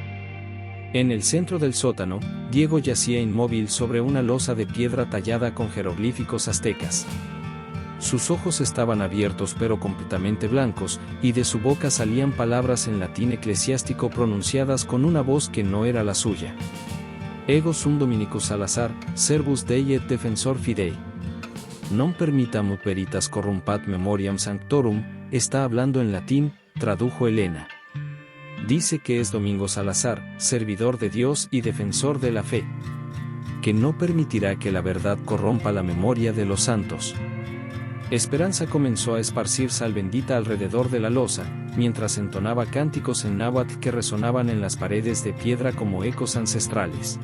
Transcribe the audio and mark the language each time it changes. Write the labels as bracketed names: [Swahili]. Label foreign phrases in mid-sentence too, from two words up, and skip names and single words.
[Spanish] En el centro del sótano, Diego yacía inmóvil sobre una losa de piedra tallada con jeroglíficos aztecas. Sus ojos estaban abiertos pero completamente blancos, y de su boca salían palabras en latín eclesiástico pronunciadas con una voz que no era la suya. [Latin] «Ego sum Dominicus Salazar, servus Dei et defensor fidei. Non permitam ut veritas corrumpat memoriam sanctorum», [Spanish] está hablando en latín, tradujo Elena. Dice que es Domingo Salazar, servidor de Dios y defensor de la fe, que no permitirá que la verdad corrompa la memoria de los santos. Esperanza comenzó a esparcir sal bendita alrededor de la losa, mientras entonaba cánticos en náhuatl que resonaban en las paredes de piedra como ecos ancestrales.